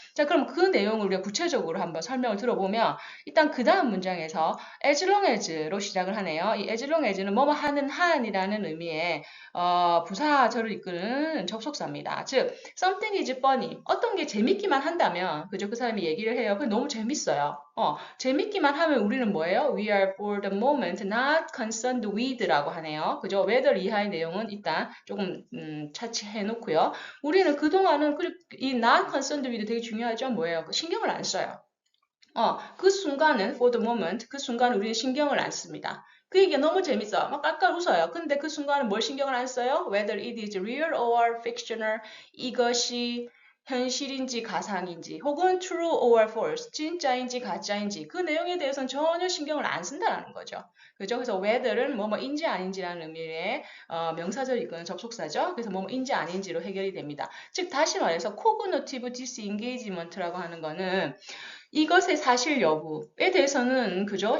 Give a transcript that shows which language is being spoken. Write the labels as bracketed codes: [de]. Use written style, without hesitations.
[ko] 자, 그럼 그 내용을 우리가 구체적으로 한번 설명을 들어보면 일단 그 다음 문장에서 as long as로 시작을 하네요. 이 as long as는 뭐뭐 하는 한이라는 의미의 부사절을 이끄는 접속사입니다. [en] 즉, something is funny. [ko] 어떤 게 재밌기만 한다면, 그죠? 그 사람이 얘기를 해요. 그게 너무 재밌어요. 재밌기만 하면 우리는 뭐예요? [en] We are for the moment not concerned with라고 [ko] 하네요. 그죠? whether 이하의 내용은 일단 조금 차치해 놓고요. 우리는 그동안은 이 [en] not concerned with [ko] 되게 중요하죠? 뭐예요? 신경을 안 써요. 그 순간은 [en] for the moment [ko] 그 순간은 우리는 신경을 안 씁니다. 그 얘기가 너무 재밌어. 막 깔깔 웃어요. 근데 그 순간은 뭘 신경을 안 써요? [en] Whether it is real or fictional. [ko] 이것이 현실인지 가상인지 혹은 [en] true or false. [ko] 진짜인지 가짜인지 그 내용에 대해서는 전혀 신경을 안 쓴다는 거죠. 그죠? 그래서 whether는 뭐뭐인지 아닌지라는 의미의 명사절 이끄는 접속사죠. 그래서 뭐뭐인지 아닌지로 해결이 됩니다. 즉 다시 말해서 cognitive disengagement라고 하는 거는 이것의 사실 여부에 대해서는 그죠?